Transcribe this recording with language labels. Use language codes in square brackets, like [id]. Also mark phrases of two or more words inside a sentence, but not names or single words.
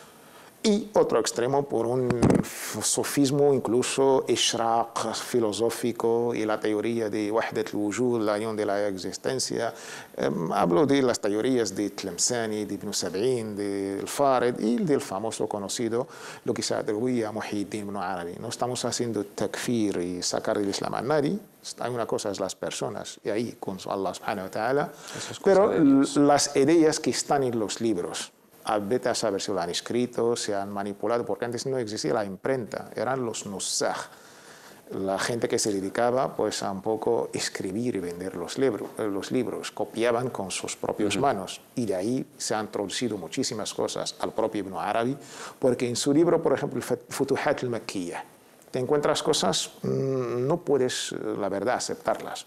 [es] Y otro extremo por un sofismo incluso ishraq filosófico y la teoría de [ar] وحدة الوجود, [es] la unión de la existencia. Hablo de las teorías de Tlemceni, de Ibn Sab'in, de Farid y del famoso conocido, lo que se atribuye a Muhyiddin Ibn Arabi. No estamos haciendo takfir y sacar del Islam a nadie. Hay una cosa es las personas y ahí con [ar] الله سبحانه وتعالى, [es] pero las ideas que están en los libros. Vete a saber si lo han escrito, se han manipulado, porque antes no existía la imprenta, eran los nusaj, la gente que se dedicaba pues a un poco escribir y vender los libros, copiaban con sus propias manos y de ahí se han traducido muchísimas cosas al propio Ibn Arabi, porque en su libro, por ejemplo, Futuhat al-Makkiyah, te encuentras cosas, no puedes, la verdad, aceptarlas.